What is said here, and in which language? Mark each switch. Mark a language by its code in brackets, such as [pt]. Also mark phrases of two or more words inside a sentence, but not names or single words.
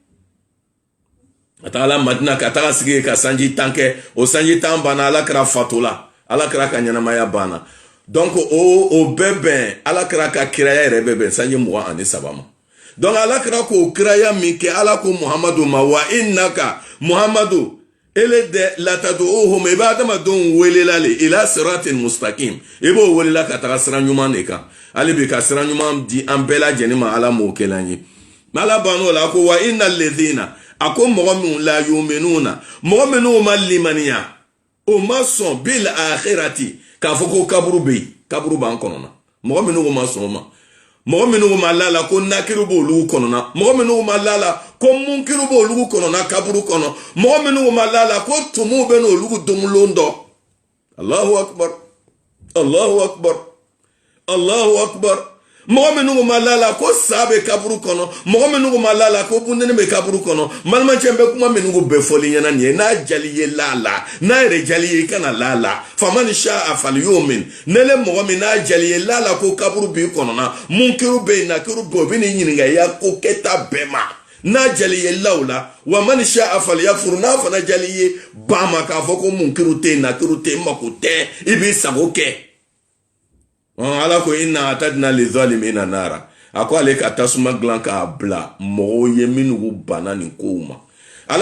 [bm] A tagala Madina ka taga sigi ka sanji 10 kɛ, o sanji 10 banna ala kɛra fatola, ala kɛra ka ɲɛnamaya banna. Donc o bɛɛ bɛn ala kɛra ka kiraya yɛrɛ bɛɛ bɛn sanji 23 ma. Donc ala kɛra k'o kiraya min kɛ ala ko Muhamadu ma, [ar] وإنك [bm] Muhamadu ele de latadu'uhum, i b'a adamadenw welela le [ar] إلى صراط مستقيم, [bm] i b'o welela ka taga sira ɲuman de kan. Hali bi ka sira ɲuman di an bɛɛ lajɛlen ma, ala m'o kɛla an ye. Ala ban'o la ko [ar] وإن الذين, [bm] a ko mɔgɔ minnu [ar] لا يؤمنون, [bm] mɔgɔ minnu ma limaniya, o ma sɔn [ar] بالآخرة, [bm] k'a fɔ ko kaburu bɛ yen, kaburu b'an kɔnɔ na, mɔgɔ minnu ma sɔn o ma, mɔgɔ minnu ma lala ko nakiru b'olu kɔnɔ na, mɔgɔ minnu ma lala ko munkiru b'olu kɔnɔ na kaburu kɔnɔ, mɔgɔ minnu ma lala ko tumu bɛ n'olu domulon dɔ. [ar] الله أكبر، الله أكبر، الله أكبر. [bm] Mɔgɔ minnu ma lala ko sa bɛ kaburu kɔnɔ, mɔgɔ minnu ma lala ko bundenni bɛ kaburu kɔnɔ, malimancɛ bɛ kuma minnu bɛɛ fɔli ɲɛna nin ye, n'a jali ye lala, n'a yɛrɛ jali ye i kana lala, [ar] فمن شاء فليؤمن, [bm] n'ele mɔgɔ min n'a jali ye lala ko kaburu b'i kɔnɔ na, munkiru bɛ yen, nakiru bɛ yen, o bɛ n'i ɲininka i ya ko kɛta bɛɛ ma, na jaliye lawla [ar] ومن شاء فليكفر [bm] na fana jaliye ba ma ka fɔ ko munkiru te nakiru te mako tɛ i b'i sago kɛ ala ko [ar] إنا أعتدنا للظالمين نارا [bm] a ko ale ka tasuma dilan k'a bila mɔgɔw ye minnu banna nin kow ma ala